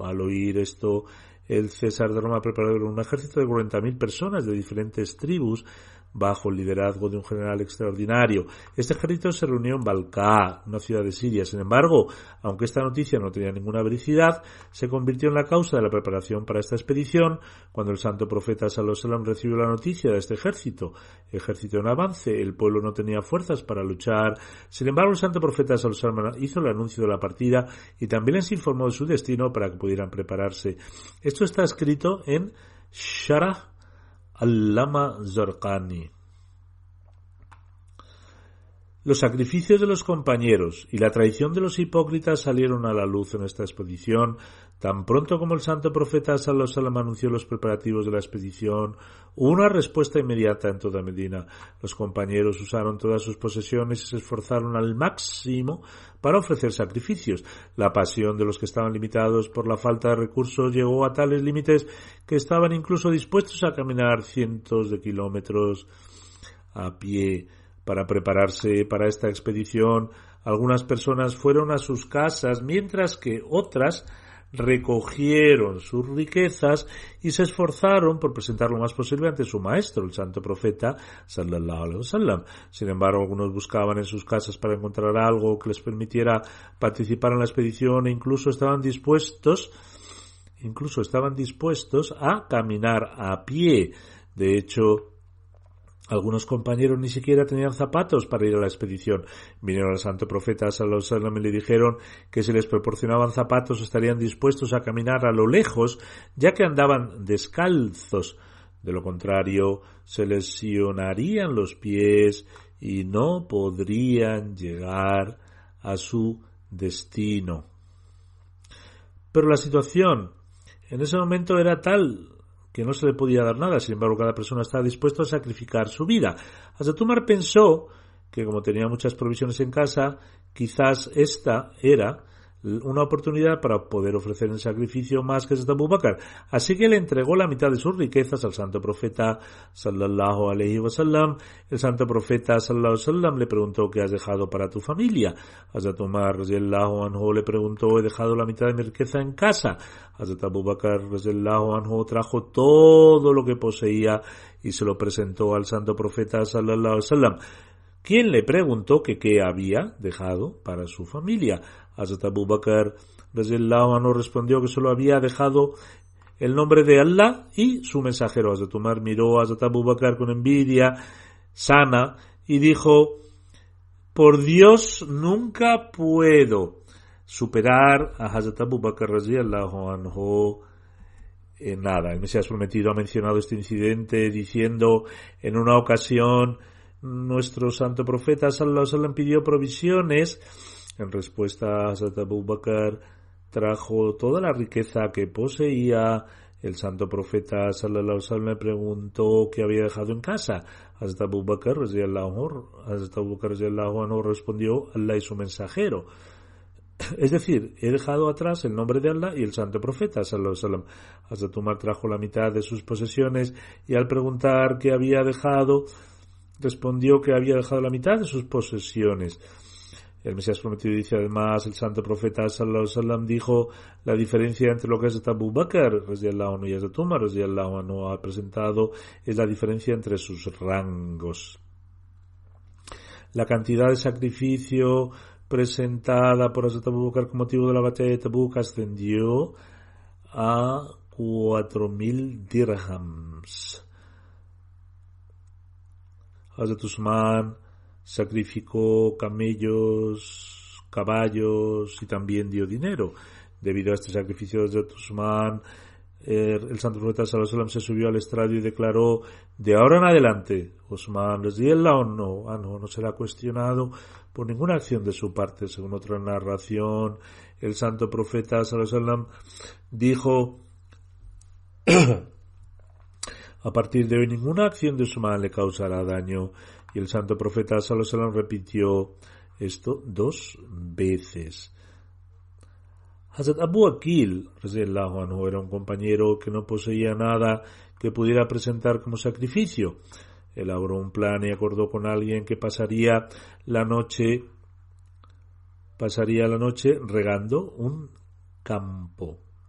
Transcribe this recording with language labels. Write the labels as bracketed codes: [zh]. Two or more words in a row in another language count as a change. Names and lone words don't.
[es] Al oír esto, el César de Roma preparó un ejército de 40.000 personas de diferentes tribus bajo el liderazgo de un general extraordinario. Este ejército se reunió en Balqa, una ciudad de Siria. Sin embargo, aunque esta noticia no tenía ninguna veracidad, se convirtió en la causa de la preparación para esta expedición. Cuando el santo profeta [ar] صلى الله عليه وسلم [es] recibió la noticia de este ejército en avance, el pueblo no tenía fuerzas para luchar. Sin embargo, el santo profeta [ar] صلى الله عليه وسلم [es] hizo el anuncio de la partida y también les informó de su destino para que pudieran prepararse. Esto está escrito en Sharh Allama Zarqani. Los sacrificios de los compañeros y la traición de los hipócritas salieron a la luz en esta expedición. Tan pronto como el santo profeta [ar] صلى الله عليه وسلم [es] anunció los preparativos de la expedición, hubo una respuesta inmediata en toda Medina. Los compañeros usaron todas sus posesiones y se esforzaron al máximo para ofrecer sacrificios. La pasión de los que estaban limitados por la falta de recursos llegó a tales límites que estaban incluso dispuestos a caminar cientos de kilómetros a pie para prepararse para esta expedición. Algunas personas fueron a sus casas, mientras que otras recogieron sus riquezas y se esforzaron por presentar lo más posible ante su maestro, el santo profeta [ar] صلى الله عليه وسلم. [es] Sin embargo, algunos buscaban en sus casas para encontrar algo que les permitiera participar en la expedición e incluso estaban dispuestos a caminar a pie. De hecho, algunos compañeros ni siquiera tenían zapatos para ir a la expedición. Vinieron al santo profeta [ar] صلى الله عليه وسلم [es] y le dijeron que si les proporcionaban zapatos estarían dispuestos a caminar a lo lejos, ya que andaban descalzos. De lo contrario, se lesionarían los pies y no podrían llegar a su destino. Pero la situación en ese momento era tal que no se le podía dar nada. Sin embargo, cada persona estaba dispuesta a sacrificar su vida. Hazrat Umar pensó que, como tenía muchas provisiones en casa, quizás esta era una oportunidad para poder ofrecer en sacrificio más que Hazrat Abu Bakr. Así que le entregó la mitad de sus riquezas al santo profeta [ar] صلى الله عليه وسلم. [es] El santo profeta [ar] صلى الله عليه وسلم [es] le preguntó: ¿qué has dejado para tu familia? Hazrat Umar [ar] رضي الله عنه [es] le preguntó: he dejado la mitad de mi riqueza en casa. Hazrat Abu Bakr [ar] رضي الله عنه [es] trajo todo lo que poseía y se lo presentó al santo profeta [ar] صلى الله عليه وسلم, [es] quien le preguntó que qué había dejado para su familia. Hazrat Abu Bakr [ar] رضي الله عنه [es] respondió que solo había dejado el nombre de Allah y su mensajero. Hazrat Umar miró a Hazrat Abu Bakr con envidia sana y dijo: por Dios, nunca puedo superar a Hazrat Abu Bakr [ar] رضي الله عنه [es] nada. El Mesías prometido ha mencionado este incidente diciendo: en una ocasión nuestro santo profeta [ar] صلى الله عليه وسلم [es] pidió provisiones. En respuesta, Hazrat Abu Bakr trajo toda la riqueza que poseía. El santo profeta [ar] صلى الله عليه وسلم [es] le preguntó qué había dejado en casa. Hazrat Abu Bakr [ar] رضي الله عنه [es] respondió: Allah y su mensajero. Es decir, he dejado atrás el nombre de Allah y el santo profeta [ar] صلى الله عليه وسلم. [es] Hazrat Umar trajo la mitad de sus posesiones y al preguntar qué había dejado, respondió que había dejado la mitad de sus posesiones. El Mesías prometido dice además: el santo profeta [ar] صلى الله عليه وسلم [es] dijo: la diferencia entre lo que Hazrat Abu Bakr [ar] رضي الله عنه [es] y Hazrat Umar [ar] رضي الله عنه [es] ha presentado es la diferencia entre sus rangos. La cantidad de sacrificio presentada por Hazrat Abu Bakr con motivo de la batalla de Tabuk ascendió a 4.000 dirhams. Hazrat Usman sacrificó camellos, caballos y también dio dinero. Debido a este sacrificio de Hazrat Usman, el santo profeta [ar] صلى الله عليه وسلم [es] se subió al estrado y declaró: de ahora en adelante, Usman [ar] رضي الله عنه [es] no será cuestionado por ninguna acción de su parte. Según otra narración, el santo profeta [ar] صلى الله عليه وسلم [es] dijo: a partir de hoy ninguna acción de Usman le causará daño. Y el santo profeta [ar] صلى الله عليه وسلم [es] repitió esto 2 veces. Hazrat Abu Aqil [ar] رضي الله عنه [es] era un compañero que no poseía nada que pudiera presentar como sacrificio. Elaboró un plan y acordó con alguien que pasaría la noche regando un campo.